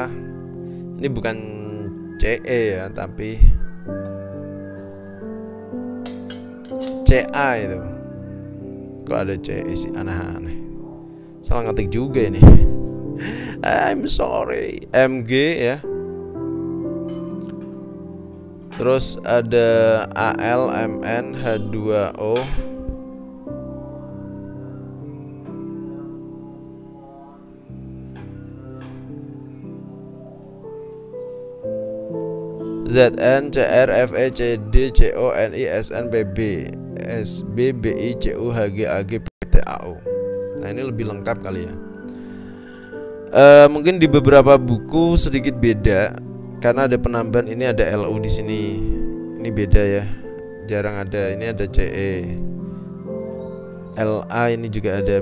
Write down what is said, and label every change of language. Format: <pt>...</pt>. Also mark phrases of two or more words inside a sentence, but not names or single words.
<id>Ini bukan Ce ya, tapi Ca itu. Kok ada Ce sih, aneh-aneh. Salah ngetik juga ini.</id> <en>I'm sorry.</en> <id>Mg ya. Terus ada Al, Mn, H2O. Zn, Cr, Fe, Cd, Co, Ni, Sn, Pb, Sb, Bi, Cu, Hg, Ag, Pt, Au. Nah, ini lebih lengkap kali ya. Mungkin di beberapa buku sedikit beda karena ada penambahan. Ini ada Lu di sini. Ini beda ya. Jarang ada. Ini ada Ce. La ini juga ada.</id>